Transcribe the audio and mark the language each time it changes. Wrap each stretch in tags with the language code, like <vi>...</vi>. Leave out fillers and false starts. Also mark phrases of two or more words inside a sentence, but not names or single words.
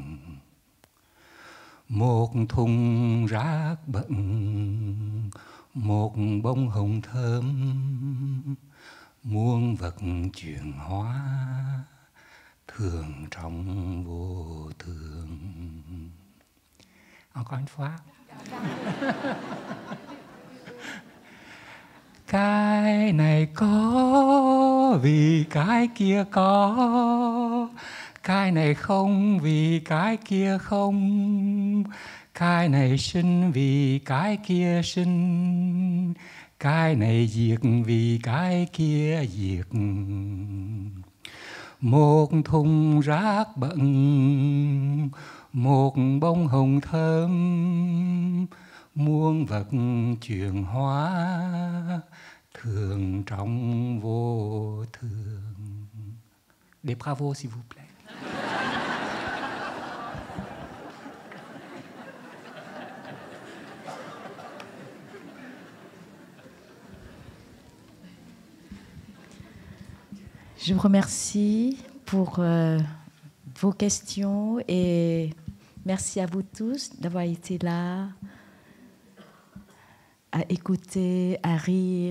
<vi>Một thùng rác bận, một bông hồng thơm, muôn vật chuyển hóa thường trong vô thường.</vi> <fr>Encore une fois.</fr> <vi>Cái này có vì cái kia có, cái này không vì cái kia không, cái này sinh vì cái kia sinh, cái này diệt vì cái kia diệt. Một thùng rác bận, một bông hồng thơm, muôn vật chuyển hóa thường trong vô thường.</vi> <fr>Des bravos, s'il vous plaît. Je vous remercie pour vos questions et merci à vous tous d'avoir été là, à écouter, à rire.</fr>